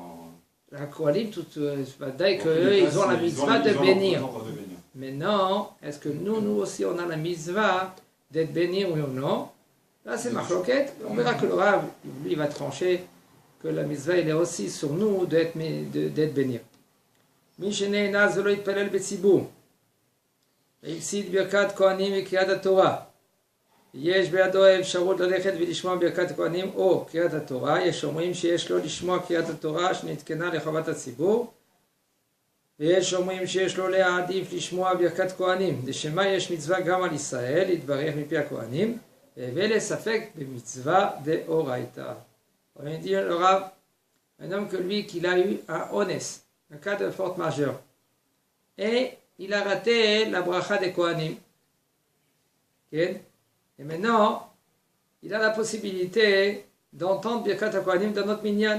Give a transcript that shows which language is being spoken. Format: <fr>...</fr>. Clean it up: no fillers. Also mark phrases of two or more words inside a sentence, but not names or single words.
<fr>La Kohanim, dès qu'eux, ils ont la mitzvah de bénir. de bénir. Mais non, est-ce que nous aussi, on a la mitzvah d'être béni, oui ou non? Là, c'est marloquette. On verra que le Rav, lui, il va trancher que la mitzvah, il est aussi sur nous d'être béni.</fr> <he>מי שנאנס ולא יתפלל בציבור. והפסיד ברכת כהנים וקריאת התורה. יש בידו האפשרות ללכת ולשמוע ברכת כהנים או קריאת התורה. יש אומרים שיש לו לשמוע קריאת התורה שנתקנה לחובת הציבור. ויש אומרים שיש לו להעדיף לשמוע ברכת כהנים. לשמה יש מצווה גם על ישראל להתברך מפי הכהנים. והבא ספק במצווה דאורייתא.</he> <fr>On vient dire le Rav, un homme que lui, qu'il a eu un honest, un cas de force majeure. Et il a raté la bracha des Kohanim. Et maintenant, il a la possibilité d'entendre</fr> <he>ברכת כהנים</he> <fr>dans notre minyan.</fr>